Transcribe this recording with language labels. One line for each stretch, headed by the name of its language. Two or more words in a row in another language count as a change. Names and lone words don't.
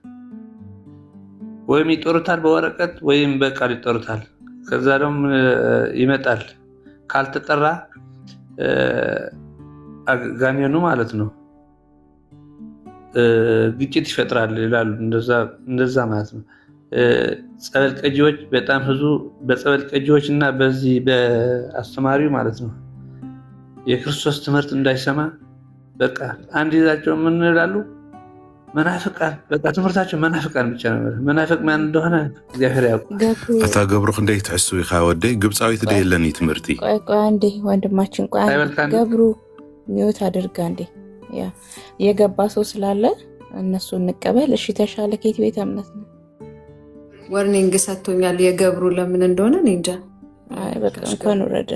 Amharic: ወይም ይጠሩታል በወረቀት ወይም በቃል ይጠሩታል። ከዛ ደግሞ ይመጣል። ካልተጠራ ጋኔኑ ማለት ነው ግጭት ይፈጥራል ይላሉ። እንደዛ ማለት ነው። ጸበል ቀጂዎች በጣም ብዙ በጸበል ቀጂዎች እና በዚህ በአስተማሪው ማለት ነው የክርስቶስ ትምህርት እንዳይሰማ በቃ አንድ ይዛቸው ምን ይላሉ? መናፍቃን በቃ ትምህርታቸው መናፍቃን ብቻ ነው። መናፍቅ ማን እንደሆነ እግዚአብሔር ያውቅ።
Tigrinya: እታ ገብሩ ክንደይ ትሕስቡ ኢኻ ወደይ ግብፃዊት ደ የለኒ ትምህርቲ
Amharic: ቆይ አንዴ ወንድማችን ቆይ ገብሩ ሚውት አድርጋ እንዴ ያ የገባ ሰው ስላለ እነሱ እንቀበል። እሺ ተሻለ ከየት ቤተ እምነት ነው? ወርኒንግ ሰጥቶኛል። የገብሩ ለምን እንደሆነ እኔ እንጃ። አይ በቃ እንኳን ወረደ።